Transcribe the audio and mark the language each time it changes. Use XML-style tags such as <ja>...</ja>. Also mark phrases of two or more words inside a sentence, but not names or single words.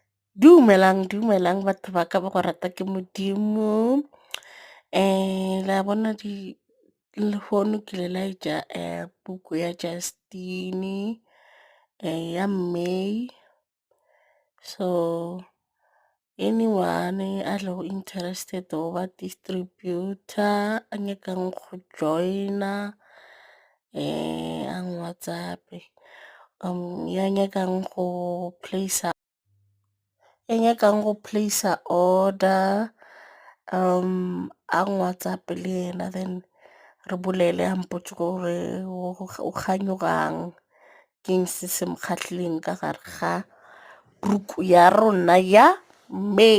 <nso>Dumelang batho ba ka ba go rata ke Modimo. La bona lehono ke le laetša buku ya Justine ya May.</nso> <en>So anyone</en> <nso>a lego interested go ba distributor a nyakang go joina ang WhatsApp ya nyakang go placer order ang WhatsApp le yena, then re bolele a mpotse gore o kganyogang keng se mo kgahlileng ka gare ga buku ya rona ya May.</nso>